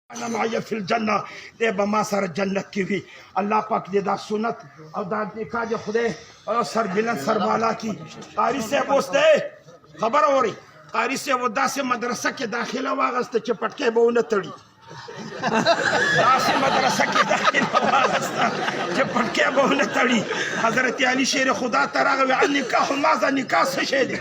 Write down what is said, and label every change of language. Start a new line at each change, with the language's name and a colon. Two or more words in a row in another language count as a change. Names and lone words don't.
Arabic: انا معي فی الجنه
Pashto: دی به ما سره جنت کې وي. الله پاک دې دا سنت او دا نکاح دې خدای سر بلند سر بالا کی. قاری صاحب اوس دی خبر اوري. قاری صاحب داسې مدرسه کې داخله واغسته چې پټکې به ونه تړي. داسې مدرسه کې داخله واغسته چې پټکې به ونه تړي. حضرت علی شیر خدا ته راغی
Arabic: النکاح ماذا
Pashto: نکاح څه شی دی؟